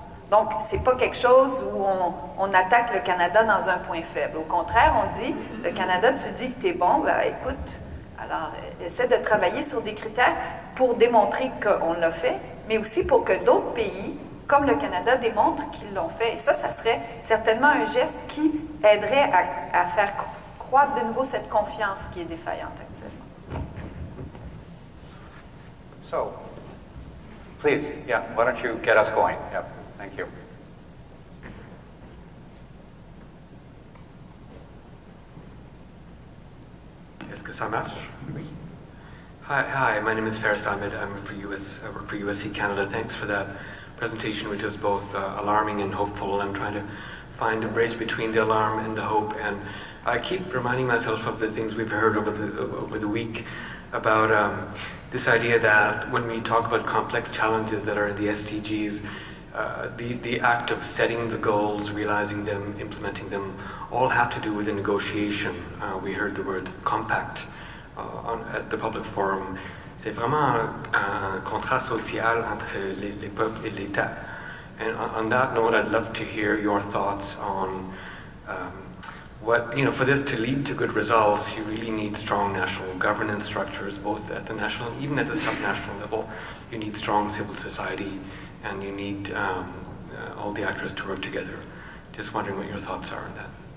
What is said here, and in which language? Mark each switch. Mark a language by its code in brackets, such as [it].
[fr] Donc, ce n'est pas quelque chose où on attaque le Canada dans un point faible. Au contraire, on dit, le Canada, tu dis que tu es bon, ben écoute, alors, essaie de travailler sur des critères pour démontrer qu'on l'a fait, mais aussi pour que d'autres pays, comme le Canada, démontrent qu'ils l'ont fait. Et ça serait certainement un geste qui aiderait à faire croître de nouveau cette confiance qui est défaillante actuellement. [en] So, please, yeah, why don't you get us going? Yeah, thank you. [fr] Est-ce que ça marche? Oui. [en] Hi, my name is Faris Ahmed. I work for USC Canada. Thanks for that presentation, which is both alarming and hopeful. I'm trying to find a bridge between the alarm and the hope. And I keep reminding myself of the things we've heard over the week about this idea that when we talk about complex challenges that are in the SDGs, the act of setting the goals, realizing them, implementing them, all have to do with a negotiation. We heard the word compact at the public forum. [fr] C'est vraiment un contrat social entre les peuples et l'État. [en] And on that note, I'd love to hear your thoughts on for this to lead to good results, you really need strong national governance structures, both at the national, even at the subnational level. You need strong civil society, and you need all the actors to work together. Just wondering what your thoughts are on that.